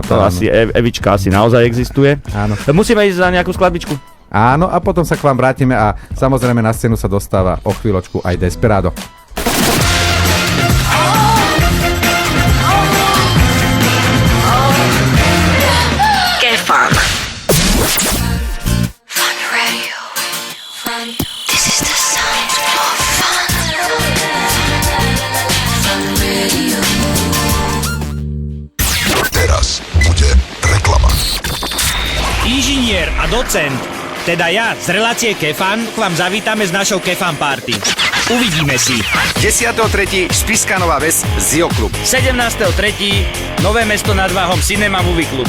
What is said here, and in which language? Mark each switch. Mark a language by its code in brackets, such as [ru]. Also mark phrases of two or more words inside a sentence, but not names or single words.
[sk] To asi Evička asi naozaj existuje. Áno. Musíme ísť za nejakú skladbičku. Áno, a potom sa k vám vrátime a samozrejme na scénu sa dostáva o chvíľočku aj Desperado. Kefan. [en] Fun Radio. This is the sound of fun. Fun Radio. [sk] Teraz bude reklama. Inžinier a docent, teda ja z relácie Kefan, k vám zavítame s našou Kefan Party. Uvidíme si. 10.3. Spišská Nová Ves, Zio klub. 17.3. Nové mesto nad Váhom Cinema Movie Club.